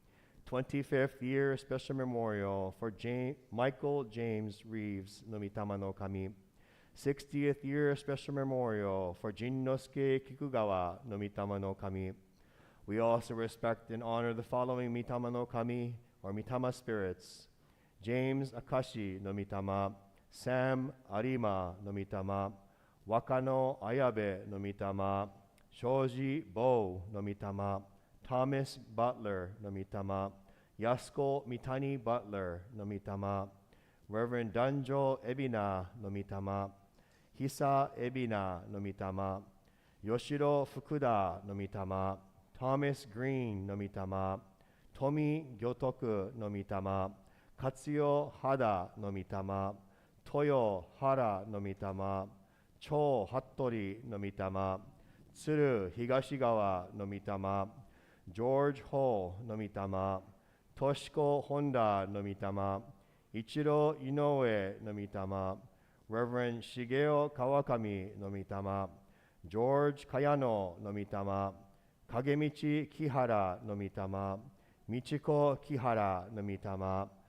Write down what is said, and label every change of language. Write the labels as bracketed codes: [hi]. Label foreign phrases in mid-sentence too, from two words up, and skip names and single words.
[en] 25th year special memorial for Michael James Reeves [ja] no Mitama no Kami. [en] 60th year special memorial for Jinnosuke Kikugawa [ja] no Mitama no Kami. [en] We also respect and honor the following [ja] Mitama no Kami, [en] or Mitama spirits: James Akashi [ja] no Mitama, [en] Sam Arima [ja] no Mitama, [en] Wakano Ayabe [ja] no Mitama, [en] Shoji Bo [ja] no Mitama, [en] Thomas Butler [ja] no Mitama, [en] Yasuko Mitani Butler [ja] no Mitama, [en] Reverend Danjo Ebina [ja] no Mitama, [en] Hisa Ebina [ja] no Mitama, [en] Yoshiro Fukuda [ja] no Mitama, [en] Thomas Green [ja] no Mitama, [en] Tomi Gyotoku no Mitama, Katsuyo Hada [ja] no Mitama, [en] Toyo Hara no Mitama, Cho Hattori [ja] no Mitama, [en] Tsuru Higashigawa [ja] no Mitama, [en] George Ho [ja] no Mitama, [en] Toshiko Honda [ja] no Mitama, [en] Ichiro Inoue [ja] no Mitama, [en] Reverend Shigeo Kawakami [ja] no Mitama, [en] George Kayano [ja] no Mitama, [en] Kagemichi Kihara [ja] no Mitama, [en] Michiko Kihara [ja] no Mitama,